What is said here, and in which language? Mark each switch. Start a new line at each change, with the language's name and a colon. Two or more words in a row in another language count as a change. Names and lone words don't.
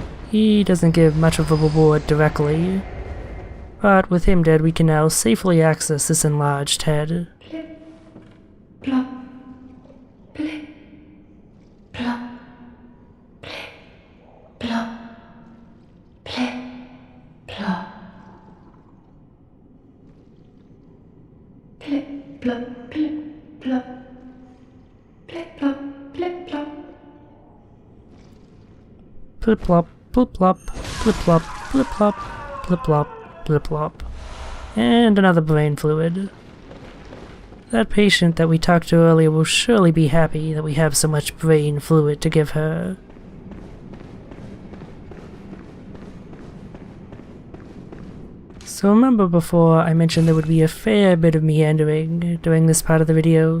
English: He doesn't give much of a reward directly, but with him dead we can now safely access this enlarged head. Plop. Plip. Plop. Plip. Plop. Plip. Plop. Plip. Plop. Plip. Plop. Plip. Plop. Plip. Plop. Plip plop, plip plop, plip plop, plip plop, plip plop, plip plop. And another brain fluid. That patient that we talked to earlier will surely be happy that we have so much brain fluid to give her. So remember before I mentioned there would be a fair bit of meandering during this part of the video?